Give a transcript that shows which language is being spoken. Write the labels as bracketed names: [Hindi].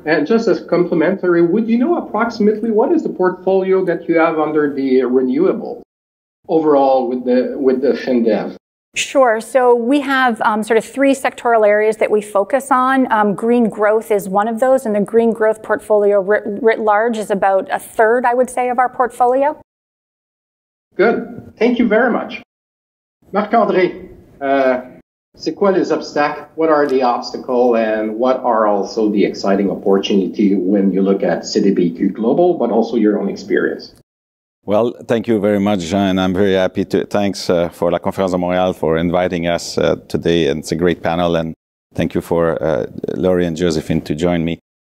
[English] And just as complimentary, would you know approximately what is the portfolio that you have under the Renewable overall with the FinDev? Sure. So we have sort of three sectoral areas that we focus on. Green growth is one of those, and the green growth portfolio writ large is about a third, I would say, of our portfolio. Good. Thank you very much. [French] Marc-André, c'est quoi les obstacles? [English] What are the obstacles, and what are also the exciting opportunity when you look at CDPQ Global, but also your own experience? Well, thank you very much, Jean. I'm very happy to. Thanks for La Conférence de Montréal for inviting us today, and it's a great panel. And thank you for Laurie and Josephine to join me.